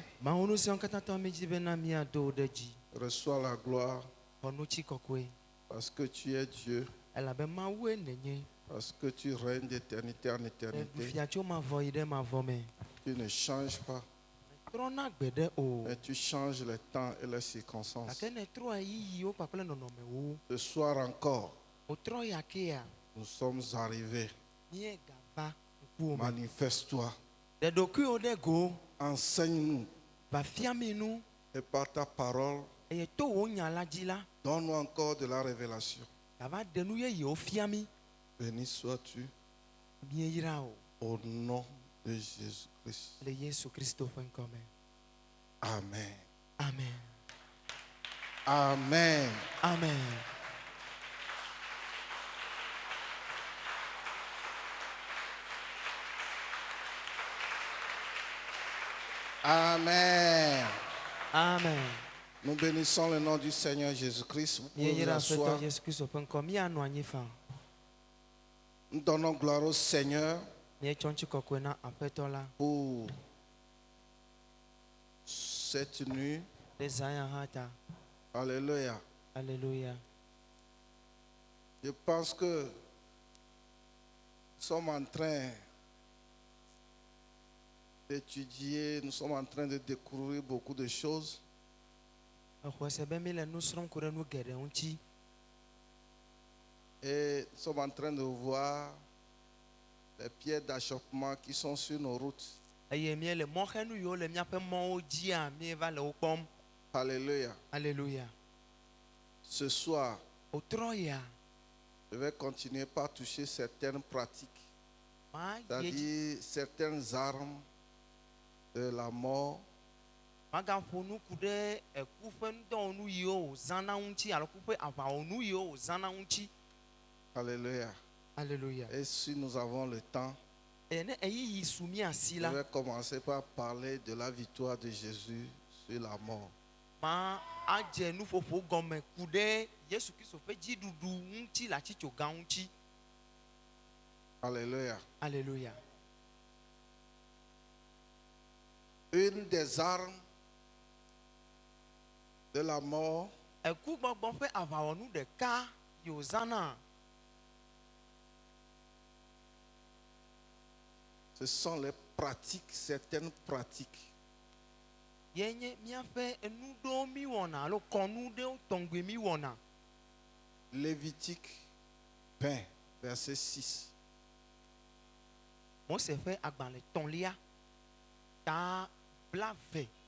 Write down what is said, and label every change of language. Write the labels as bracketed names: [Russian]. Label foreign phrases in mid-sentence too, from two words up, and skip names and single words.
[Ewe] Mawu ŋusẽ katã tɔ mi dzi bena miado ɖe dzi. [French] Reçois la gloire [Ewe] Xɔ nutsi kɔkɔe. [French] parce que tu es Dieu, [Ewe] Elabe Mawue nenye. [French] parce que tu règnes d'éternité en éternité. [Ewe] Fia tso mavɔ yi ɖe mavɔ me. [French] Tu ne changes pas, [Ewe] Trɔna gbe ɖe o. [French] mais tu changes les temps et les circonstances. [Ewe] Gake ne trɔ yiyiwo kpakple nɔnɔmewo. [French] Ce soir encore, [Ewe] Wotrɔ ya kea. [French] nous sommes arrivés. [Ewe] Mie gava ŋkuwo me. [French] Manifeste-toi, [Ewe] Ɖe ɖokuiwo ɖe go. [French] enseigne-nous [Ewe] Va fia mi nu. [French] et par ta parole, [Ewe] Eye to wo nya la dzi la. [French] donne-nous encore de la révélation. [Ewe] Gava ɖe nu yeyewo fia mi. [French] Béni sois-tu [Ewe] Mieyra o. [French] au nom de Jésus-Christ. [Ewe] Le Yesu Kristo ƒe ŋkɔ me. Amen. Amen. Amen. Amen. Amen. Amen. [French] Nous bénissons le nom du Seigneur Jésus-Christ. Vous pouvez vous [Ewe] Mieyra [French] asseoir. [Ewe] Aƒetɔ Yesu Kristo ƒe ŋkɔ. Mianɔ anyi fa. [French] Nous donnons gloire au Seigneur [Ewe] Mietsɔ ŋuti kɔkɔe na Aƒetɔ la. [French] pour cette nuit. [Ewe] Ɖe zã ya hã ta. Alléluia. Alléluia. [French] Je pense que nous sommes en train d'étudier, nous sommes en train de découvrir beaucoup de choses. [Ewe] Exɔ se be mi le nu srɔ̃m ku ɖe nu geɖe ŋuti. [French] Et nous sommes en train de voir les pierres d'achoppement qui sont sur nos routes. [Ewe] Eye mie le mɔxenu yiwo le míaƒe mɔwo dzia mieva le wo kpɔm. Alléluia. Alléluia. [French] Ce soir, [Ewe] Wotrɔ ya. [French] je vais continuer par toucher certaines pratiques, [Ewe] Ma ye [French] c'est-à-dire certaines armes de la mort, [Ewe] magaƒo nu ku ɖe eku ƒe ŋudɔwɔnu yiwo wòzãna ŋuti alo ku ƒe aʋawɔnu yiwo wòzãna ŋuti. Alléluia. Alléluia. [French] Et si nous avons le temps, [Ewe] Eye ne eyiyi su mia si [French] je [Ewe] la. [French] vais commencer par parler de la victoire de Jésus sur la mort. [Ewe] Ma adze nuƒoƒo gɔme ku ɖe Yesu Kristo ƒe dziɖuɖu ŋuti le atsitso gã ŋuti. Alléluia. Alléluia. [French] Une des armes de la mort, [Ewe] Eku gbɔgbɔ ƒe aʋawɔnu ɖeka yi wòzãna. [French] ce sont les pratiques, certaines pratiques. [Ewe] Ye nye míaƒe enu ɖewo mi wɔna alo kɔnu ɖewo tɔŋgbe mi wɔna. [French] Lévitique 20, verset 6. [Ewe] Mose ƒe agbalẽ tɔ̃lia ta blave.